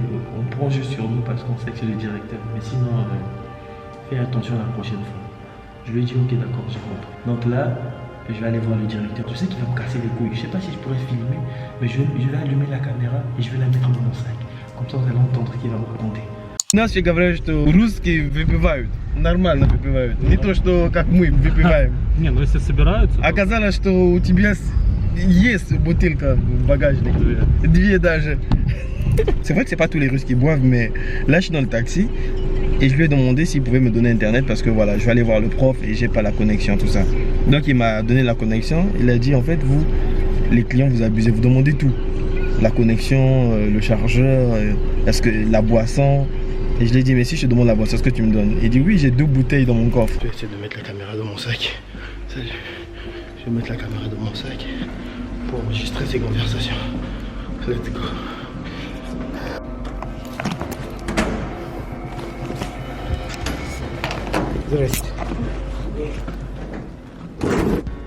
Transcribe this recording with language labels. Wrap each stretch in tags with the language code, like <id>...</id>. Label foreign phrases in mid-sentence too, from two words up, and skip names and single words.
<fr>On prend juste sur nous parce qu'on sait que c'est le directeur. Mais sinon, fais attention la prochaine fois. Je lui ai dit ok d'accord, j'ai compris. Donc là, Je vais aller voir le directeur. Je sais qu'il va me casser les couilles. Je sais pas si je pourrais filmer, mais je vais allumer la caméra et je vais la mettre dans mon sac. Comme ça, vous allez entendre ce qu'il va me raconter.</fr> <ru>Нас все говорят, что русские выпивают. Нормально выпивают. Не то, что как мы выпиваем. Не, ну если собираются... Оказалось, что у тебя есть бутылка в багажнике. Две даже.</ru> <fr>C'est vrai que c'est pas tous les Russes qui boivent, mais là je suis dans le taxi et je lui ai demandé s'il pouvait me donner internet parce que voilà, je vais aller voir le prof et j'ai pas la connexion, tout ça. Donc il m'a donné la connexion, il a dit en fait vous, les clients vous abusez, vous demandez tout. La connexion, le chargeur, est-ce que la boisson. Et je lui ai dit mais si je te demande la boisson, est-ce que tu me donnes? Il dit oui, j'ai 2 bouteilles dans mon coffre. Je vais essayer de mettre la caméra dans mon sac. Salut. Je vais mettre la caméra dans mon sac pour enregistrer ces conversations.</fr> <en>Let's go.</en> <ru>Здрасте.</ru>